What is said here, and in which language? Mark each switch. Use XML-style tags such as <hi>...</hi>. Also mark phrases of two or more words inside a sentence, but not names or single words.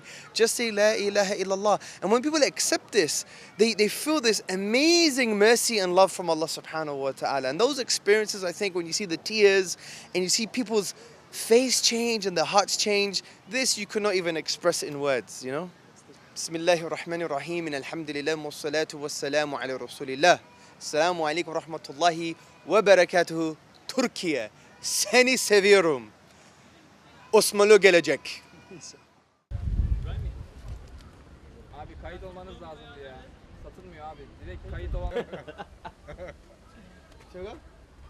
<en>Just say</en> <ar>لا إله إلا الله.</ar> <en>And when people accept this, they feel this amazing mercy and love from Allah</en> <ar>سبحانه وتعالى.</ar> <en>And those experiences, I think, when you see the tears and you see people's face change and their hearts change, this you could not even express in words, you know?</en> <ar>بسم الله الرحمن الرحيم, and الحمد لله والصلاة والسلام على رسول الله. السلام عليكم ورحمة الله وبركاته.</ar> <tr>Türkiye. Seni seviyorum. Osmanlı gelecek. Abi kayıt olmanız lazımdı ya. Satılmıyor abi. Direkt kayıt olan. Şaka?</tr>